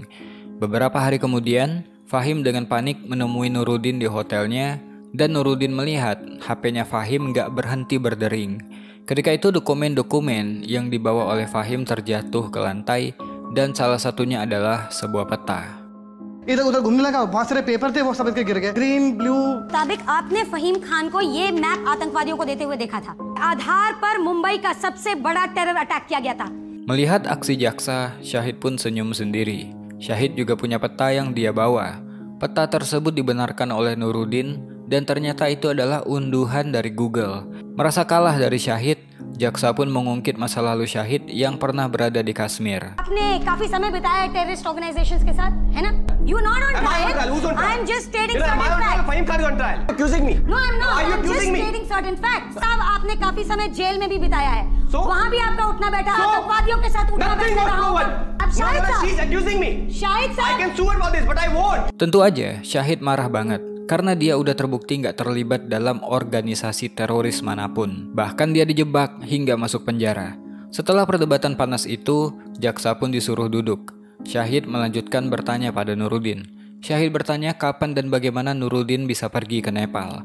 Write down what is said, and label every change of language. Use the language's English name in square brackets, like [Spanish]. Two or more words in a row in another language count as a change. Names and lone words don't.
[Indonesian] Beberapa hari kemudian, Fahim dengan panik menemui Nuruddin di hotelnya dan Nuruddin melihat HP-nya Fahim gak berhenti berdering. Ketika itu dokumen-dokumen yang dibawa oleh Fahim terjatuh ke lantai dan salah satunya adalah sebuah peta. [Hindi] इधर उधर घूमने लगा, बहुत सारे पेपर थे वो सब इसके गिर गए, [English] green blue. [Hindi] मुताबिक आपने फहीम खान को ये मैप आतंकवादियों को देते हुए देखा था। आधार पर मुंबई का सबसे बड़ा [English] terror attack [Hindi] किया गया था। [Indonesian] Melihat aksi jaksa, Syahid pun senyum sendiri. Syahid juga punya peta yang dia bawa. Peta tersebut dibenarkan oleh Nuruddin dan ternyata itu adalah unduhan dari Google. Merasa kalah dari Syahid, jaksa pun mengungkit masa lalu Syahid yang pernah berada di Kashmir. [Hindi] आपने काफी समय बिताया [English] terrorist organisations [Hindi] के साथ, है ना? [English] You not on trial. I'm just stating certain facts. Fahim Khan is on trial. Accusing me. No, I'm not. Are you I'm just accusing me? stating certain facts. [Hindi] साहब आपने काफी समय जेल में भी बिताया है। [English] So? [Hindi] वहाँ भी आपका उठना बैठा आतंकवादियों के साथ उठना [English] Nothing [Hindi] बैठा [English] was [Hindi] रहा होगा। [English] proven. [Hindi] अब शाहिद [English] No, she's [Hindi] साहब, [English] accusing me. [Hindi] शाहिद [English] I [Hindi] साहब, [English] can sue her for this, but I won't. [Indonesian] Tentu aja, Syahid marah banget. Karena dia udah terbukti nggak terlibat dalam organisasi teroris manapun. Bahkan dia dijebak hingga masuk penjara. Setelah perdebatan panas itu, jaksa pun disuruh duduk. Syahid melanjutkan bertanya pada Nuruddin. Syahid bertanya kapan dan bagaimana Nuruddin bisa pergi ke Nepal.